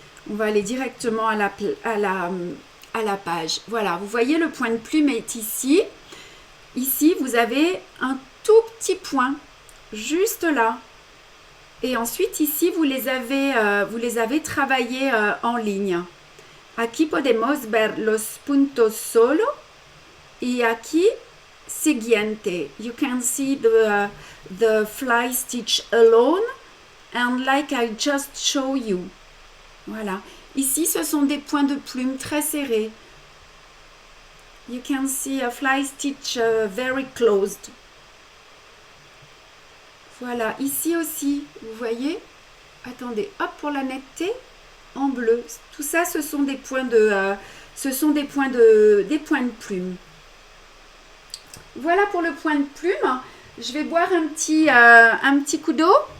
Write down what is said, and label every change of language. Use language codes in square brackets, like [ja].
[fr] On va aller directement à la page. Voilà, vous voyez le point de plume est ici. Ici, vous avez un tout petit point, juste là. Et ensuite, ici, vous les avez travaillés en ligne. [es] Aquí podemos ver los puntos solo. Y aquí, siguiente. [en] You can see the fly stitch alone. And like I just show you. Voilà. [fr] Ici, ce sont des points de plume très serrés. [en] You can see a fly stitch very closed. [fr] Voilà, ici aussi, vous voyez. Attendez, hop, pour la netteté, en bleu. Tout ça, ce sont des points des points de plume. Voilà pour le point de plume. Je vais boire un petit coup d'eau.